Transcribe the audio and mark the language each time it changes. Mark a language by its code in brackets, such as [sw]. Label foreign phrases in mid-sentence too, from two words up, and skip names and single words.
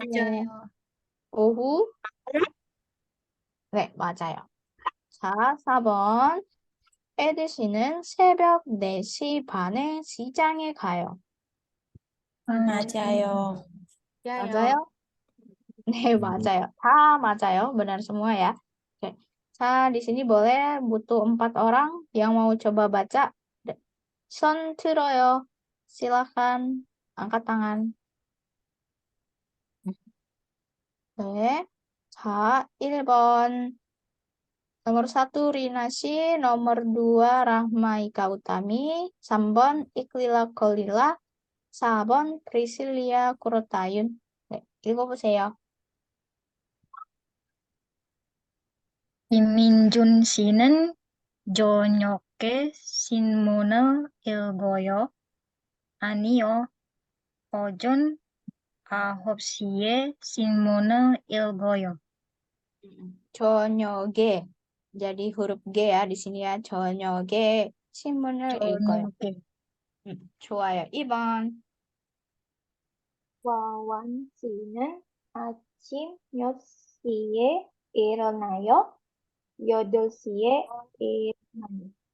[ko] 틀려요? 오후? 네, 맞아요. 자, 4번. 에드 씨는 새벽 4시 반에 시장에 가요. 맞아요. 맞아요? 네, 맞아요. 다 맞아요. [id] Benar semua ya. Oke. Sa, di sini boleh butuh 4 orang yang mau coba baca. [ko] 손 들어요. [id] Silakan angkat tangan. [ko] 네. 자, 1번. [id] Nomor 1, Rina Shi. Nomor 2, Rahma Ika Utami. 3번, Iklila Kolila. [ko] 4번, Priscilia Kurotayun. 네, 읽어보세요. 김민준 씨는 저녁에 신문을 읽어요. 아니요, 오전 9시에 신문을 읽어요. 저녁에. [id] Jadi huruf G ya di sini ya. [ko] 저녁에 신문을 읽어요. 저녁에. 좋아요. 2번. 와완 씨는 아침 몇 시에 일어나요? 8시에 일어나요.